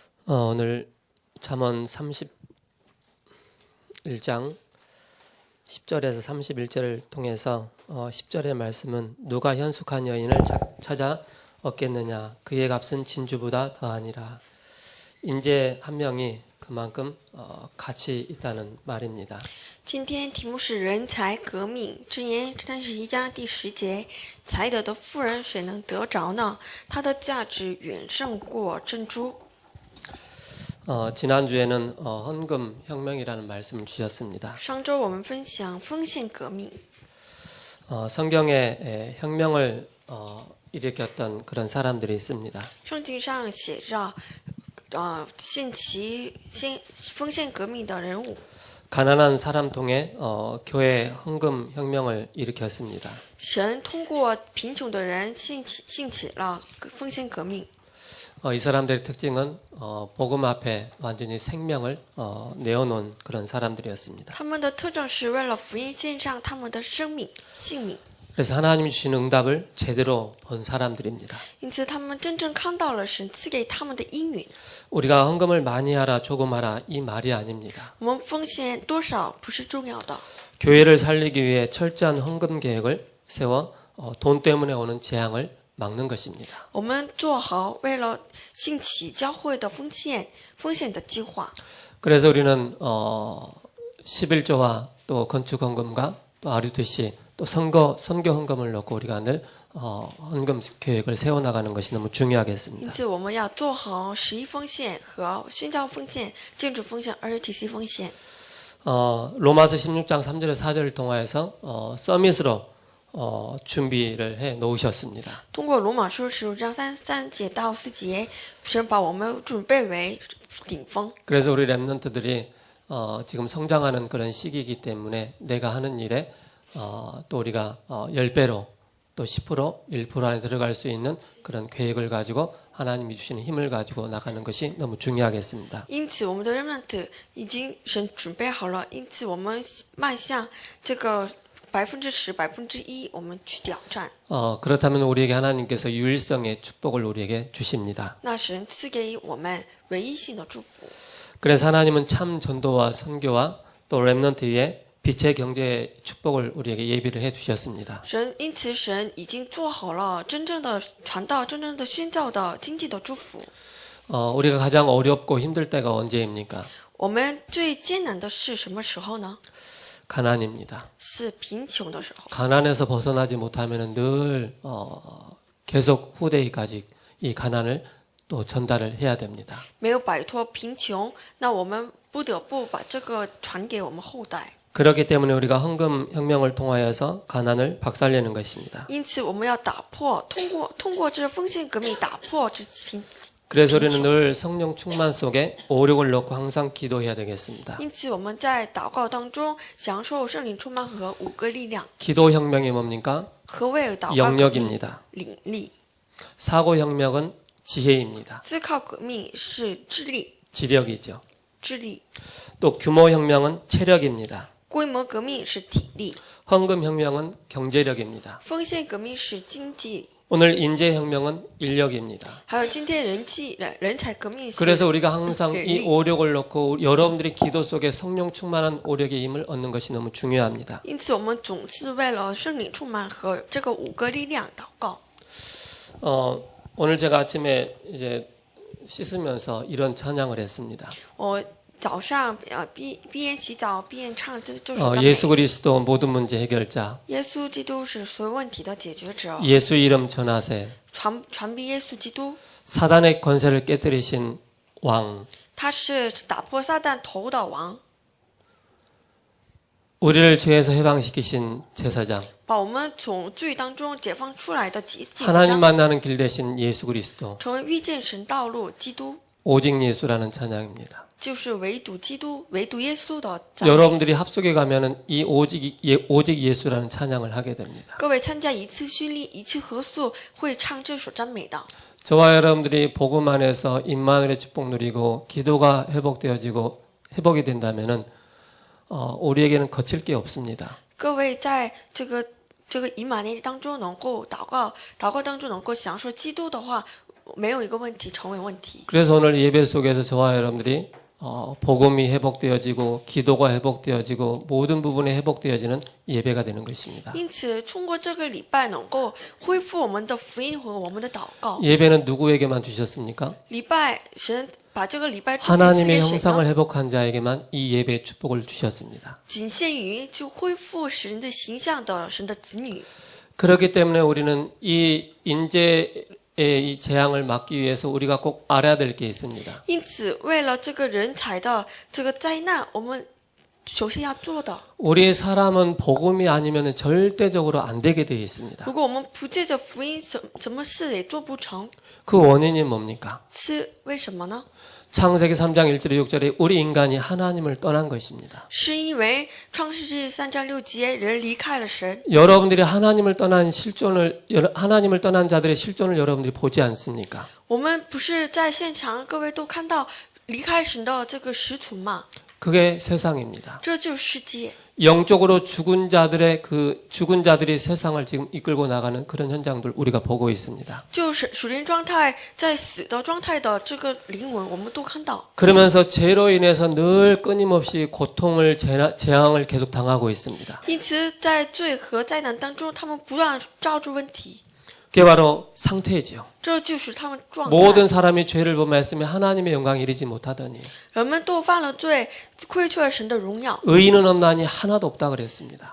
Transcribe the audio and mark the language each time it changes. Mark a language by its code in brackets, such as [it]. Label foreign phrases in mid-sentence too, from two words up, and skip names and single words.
[ko] 오늘 잠언 31장 10절에서 31절을 통해서 10절의 말씀은 누가 현숙한 여인을 찾아 얻겠느냐 그의 값은 진주보다 더하니라. 인재 한 명이 그만큼 가치 있다는 말입니다. [zh] 今天题目是人才革命，箴言31章第10节，才德的妇人谁能得着呢？她的价值远胜过珍珠。 [ko] 지난주에는 헌금 혁명이라는 말씀을 주셨습니다. [zh] 上周我们分享奉献革命， [ko] 성경에 혁명을 일으켰던 그런 사람들이 있습니다. [zh] 圣经上写着，奉献革命的人物。 [ko] 가난한 사람 통해 교회 헌금 혁명을 일으켰습니다. [zh] 神通过贫穷的人兴起了奉献革命。 [ko] 이 사람들의 특징은 복음 앞에 완전히 생명을 내어놓은 그런 사람들이었습니다. [zh] 他们的特征是为了福音献上他们的生命、性命。 [ko] 그래서 하나님이 주신 응답을 제대로 본 사람들입니다. [zh] 因此，他们真正看到了神赐给他们的应允。 [ko] 우리가 헌금을 많이 하라 조금 하라 이 말이 아닙니다. [zh] 我们奉献多少不是重要的， [ko] 교회를 살리기 위해 철저한 헌금 계획을 세워 돈 때문에 오는 재앙을 막는 것입니다. [zh] 我们做好为了兴起教会的奉献的计划。 [ko] 그래서 우리는 11조와 또 건축 헌금과 또 RUTC 또 선교 헌금을 넣고 우리가 늘 헌금 계획을 세워나가는 것이 너무 [zh] 因 [ko] 중요하겠습니다. [zh] 此，我们要做好11奉献和宣教奉献、建筑奉献、RTC奉献。 [ko] 로마서 16장 3절에 4절을 통하여서 서밋으로 준비를 해 놓으셨습니다. [zh] 通过罗马书15章3节到4节，神把我们准备为顶峰。 [ko] 그래서 우리 랩런트들이 지금 성장하는 그런 시기이기 때문에 내가 하는 일에 또 우리가 10배로 또 10%, 1% 안에 들어갈 수 있는 그런 계획을 가지고 하나님이 주시는 힘을 가지고 나가는 것이 너무 중요하겠습니다. [zh] 因此，我们的 remnant 已经神准备好了，因此我们迈向这个10%、1%，我们去挑战。 [ko] 그렇다면 우리에게 하나님께서 유일성의 축복을 우리에게 주십니다. [zh] 那神赐给我们唯一性的祝福。 [ko] 그래서 하나님은 참 전도와 선교와 또 랩런트 위에 빛의 경제의 축복을 우리에게 예비를 해 주셨습니다. [zh] 因此神已经做好了真正的传道、真正的宣教的经济的祝福。 [ko] 우리가 가장 어렵고 힘들 때가 언제입니까? [zh] 我们最艰难的是什么时候呢？ [ko] 가난입니다. [zh] 是贫穷的时候。 [ko] 가난에서 벗어나지 못하면 늘 계속 후대에까지 이 가난을 또 전달을 해야 됩니다. [zh] 没有摆脱贫穷，那我们不得不把这个传给我们后代。 [ko] 그렇기 때문에 우리가 헌금 혁명을 통하여서 가난을 박살내는 것입니다. [zh] 因此，我们要打破，通过这奉献革命打破这贫。 [ko] 그래서 우리는 늘 성령 충만 속에 오력을 넣고 항상 기도해야 되겠습니다. [zh] 因此，我们在祷告当中享受圣灵充满和5个力量。 [ko] 기도 혁명이 뭡니까? [zh] 何谓祷告革命？ [ko] 영역입니다. [zh] 领力。 [ko] 사고 혁명은 지혜입니다. [zh] 思考革命是智力， [ko] 지력이죠. [zh] 智力。 [ko] 또 규모 혁명은 체력입니다. [zh] 规模革命是体力， [ko] 헌금 혁명은 경제력입니다. [zh] 奉献革命是经济， [ko] 오늘 인재 혁명은 인력입니다. [zh] 还有今天人才革命是。 [ko] 그래서 우리가 항상 이 [zh] 力。 [ko] 오력을 넣고 여러분들이 기도 속에 성령 충만한 오력의 힘을 얻는 것이 너무 중요합니다. [zh] 因此，我们总是为了圣灵充满和这个5个力量祷告。 [ko] 오늘 제가 아침에 이제 씻으면서 이런 찬양을 했습니다. [zh] 我早上边洗澡边唱这首赞美。 [ko] 예수 그리스도 모든 문제 해결자. [zh] 耶稣基督是所有问题的解决者， [ko] 예수 이름 전하세. [zh] 传逼耶稣基督， [ko] 사단의 권세를 깨뜨리신 왕. [zh] 他是打破撒旦头的王， [ko] 우리를 죄에서 해방시키신 제사장. [zh] 把我们从罪当中解放出来的祭司 [ko] 하나님 [zh] 长， [ko] 만나는 길 대신 예수 그리스도. [zh] 成为遇见神道路基督， [ko] 오직 예수라는 찬양입니다. [zh] 就是唯独基督、唯独耶稣的赞美。 [ko] 여러분들이 합숙에 가면은 이 오직 예수라는 찬양을 하게 됩니다. [zh] 各位参加一次训练、一次合宿，会唱这首赞美的。 [ko] 저와 여러분들이 복음 안에서 임마누엘의 축복 누리고 기도가 회복이 된다면은 우리에게는 거칠 게 없습니다. [zh] 各位在这个这个以马内利当中能够祷告当中能够享受基督的话，没有一个问题成为问题。 [ko] 그래서 오늘 예배 속에서 저와 여러분들이 복음이 회복되어지고 기도가 회복되어지고 모든 부분이 회복되어지는 예배가 되는 것입니다. [zh] 因此，通过这个礼拜能够恢复我们的福音和我们的祷告。 [ko] 예배는 누구에게만 주셨습니까? [zh] 礼拜神把这个礼拜祝福赐 [ko] 하나님의 [zh] 给谁 [ko] 형상을 [zh] 呢？ [ko] 회복한 자에게만 이 예배의 축복을 주셨습니다. [zh] 仅限于就恢复神的形象的神的子女。 [ko] 그렇기 때문에 우리는 이 인재의 이 재앙을 막기 위해서 우리가 꼭 알아야 될 게 있습니다. [zh] 因此，为了这个人才的这个灾难，我们首先要做的， [ko] 우리 사람은 복음이 아니면 절대적으로 안 되게 되어 있습니다. [zh] 如果我们不借着福音，什么事也做不成， [ko] 그 원인이 뭡니까? [zh] 是为什么呢？ [ko] 창세기 3장 1절에 6절에 우리 인간이 하나님을 떠난 것입니다. [zh] 是因为创世纪3章6节，人离开了神。 [ko] 여러분들이 하나님을 떠난 하나님을 떠난 자들의 실존을 여러분들이 보지 않습니까? [zh] 我们不是在现场，各位都看到离开神的这个实存吗？ [ko] 그게 세상입니다. [zh] 这就是世界。 [ko] 영적으로 죽은 자들이 세상을 지금 이끌고 나가는 그런 현장들 우리가 보고 있습니다. [zh] 就是属灵状态在死的状态的这个灵魂，我们都看到。 [ko] 그러면서 죄로 인해서 늘 끊임없이 고통을 재앙을 계속 당하고 있습니다. [zh] 因此，在罪和灾难当中，他们不断抓住问题， [ko] 그게 바로 상태지요. [zh] 这就是他们状态。 [ko] 모든 사람이 죄를 범하였으며 하나님의 영광 이르지 못하더니 [zh] 人们都犯了罪，亏缺了神的荣耀， [ko] 의인은 없나니 하나도 없다 그랬습니다.